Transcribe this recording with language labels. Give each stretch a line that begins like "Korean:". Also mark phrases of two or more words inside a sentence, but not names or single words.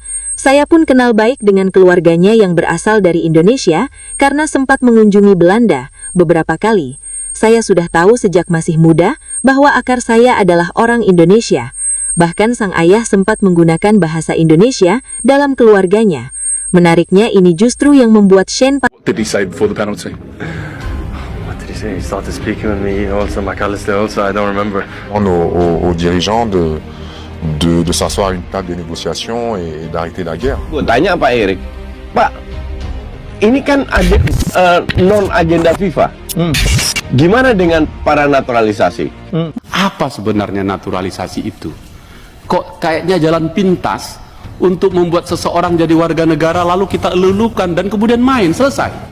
Indonesian: Saya pun kenal baik dengan keluarganya yang berasal dari Indonesia, karena sempat mengunjungi Belanda beberapa kali. Saya sudah tahu sejak masih muda, bahwa akar saya adalah orang Indonesia. Bahkan sang ayah sempat menggunakan bahasa Indonesia dalam keluarganya. Menariknya ini justru yang membuat Shane
English: Did he say before the penalty? He started speaking with me also, McAllister also, I don't remember.
French: Aux dirigeants de s'asseoir à une table de négociation et d'arrêter la guerre.
Indonesian: Gue tanya Pak Erik, Pak, ini kan ada non-agenda FIFA. Gimana dengan para naturalisasi? Apa sebenarnya naturalisasi itu? Kok kayaknya jalan pintas untuk membuat seseorang jadi warga negara lalu kita elulukan dan kemudian main, selesai.